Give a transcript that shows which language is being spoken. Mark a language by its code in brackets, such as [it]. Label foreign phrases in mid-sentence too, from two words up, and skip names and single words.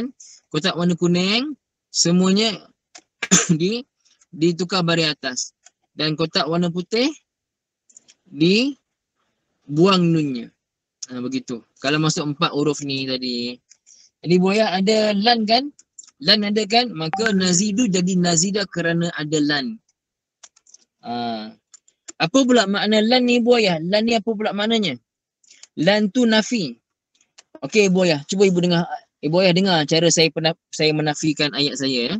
[ms] Kotak warna kuning semuanya ditukar baris atas. Dan kotak warna putih dibuang nunnya. Begitu. Kalau masuk 4 huruf ni tadi. Jadi Boya ada lan kan? Lan ada kan? Maka nazidu jadi nazida kerana ada lan. Apa pula makna lan ni Boya? Lan ni apa pula maknanya? Lan tu nafi. Okey Boya, cuba ibu dengar. Boya dengar cara saya menafikan ayat saya ya.